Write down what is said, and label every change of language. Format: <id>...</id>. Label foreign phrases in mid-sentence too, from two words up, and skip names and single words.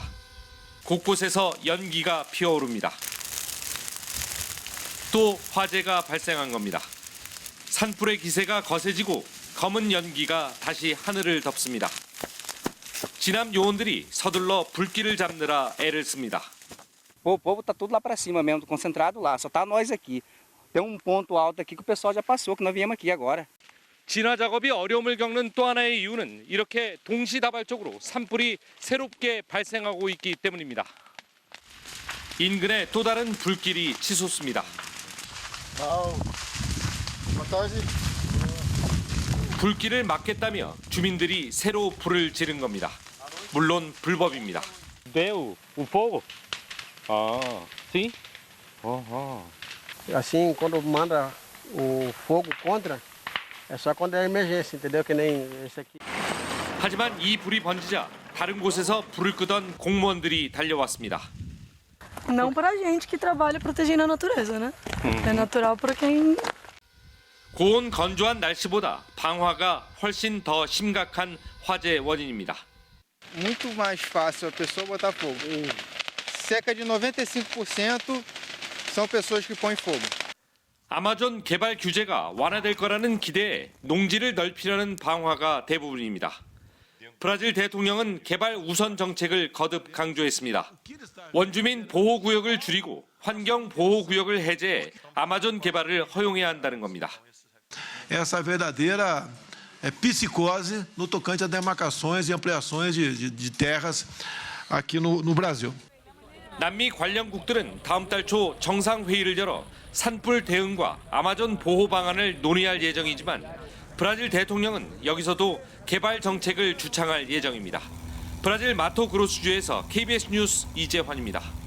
<ko>곳곳에서 연기가 피어오릅니다. 또 화재가 발생한 겁니다. 산불의 기세가 거세지고 검은 연기가 다시 하늘을 덮습니다. 진압 요원들이 서둘러 불길을 잡느라 애를 씁니다.</ko> <pt>O povo tá tudo lá para cima mesmo, concentrado lá. Só tá nós aqui. Tem ponto alto aqui que o pessoal já passou, que nós viemos aqui agora.</pt> <ko>진화 작업이 어려움을 겪는 또 하나의 이유는 이렇게 동시다발적으로 산불이 새롭게 발생하고 있기 때문입니다. 인근에 또 다른 불길이 치솟습니다. 불길을 막겠다며 주민들이 새로 불을 지른 겁니다. 물론 불법입니다.</ko> <pt>Deu o fogo? Sim. Assim, quando manda o fogo contra, é só quando é emergência, entendeu? Que nem esse aqui.</pt> <ko>하지만 이 불이 번지자 다른 곳에서 불을 끄던 공무원들이 달려왔습니다.</ko> <pt>Não para a gente que trabalha protegendo a natureza, né? É natural para quem.</pt> <ko>고온 건조한 날씨보다 방화가 훨씬 더 심각한 화재 원인입니다.</ko> <pt>Muito mais fácil a pessoa botar fogo. Cerca de 95% são pessoas que põem fogo.</pt> <ko>아마존 개발 규제가 완화될 거라는 기대에 농지를 넓히려는 방화가 대부분입니다. 브라질 대통령은 개발 우선 정책을 거듭 강조했습니다. 원주민 보호구역을 줄이고 환경 보호 구역을 해제해 아마존 개발을 허용해야 한다는 겁니다.</ko> <pt>Essa verdadeira psicose no tocante a demarcações e ampliações de terras aqui no Brasil.</pt> <ko>남미 관련국들은 다음 달 초 정상회의를 열어 산불 대응과 아마존 보호 방안을 논의할 예정이지만 브라질 대통령은 여기서도 개발 정책을 주창할 예정입니다. 브라질 마토그로스주에서 KBS 뉴스 이재환입니다.</ko>